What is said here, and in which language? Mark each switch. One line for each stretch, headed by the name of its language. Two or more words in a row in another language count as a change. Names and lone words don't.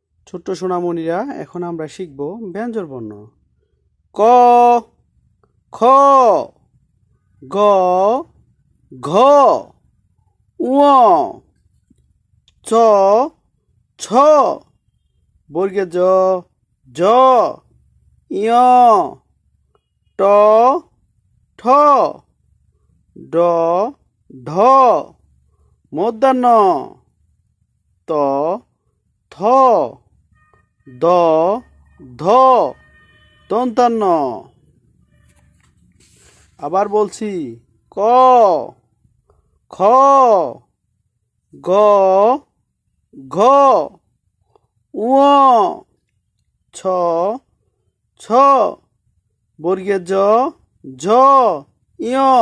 Bangla: ছোট্ট সোনামণিরা, এখন আমরা শিখব ব্যঞ্জন বর্ণ। ক, খ, গ, ঘ, ঙ, চ, ছ, বর্গের জ, ঝ, ঞ, ট, ঠ, ড, ঢ, মূর্ধন্য ত, থ, দ, ধ, দন্তান্ন। আবার বলছি, ক, খ, গ, ঘ, ঙ, ছ, ছ, বর্গের জ, ঝ, ঞ,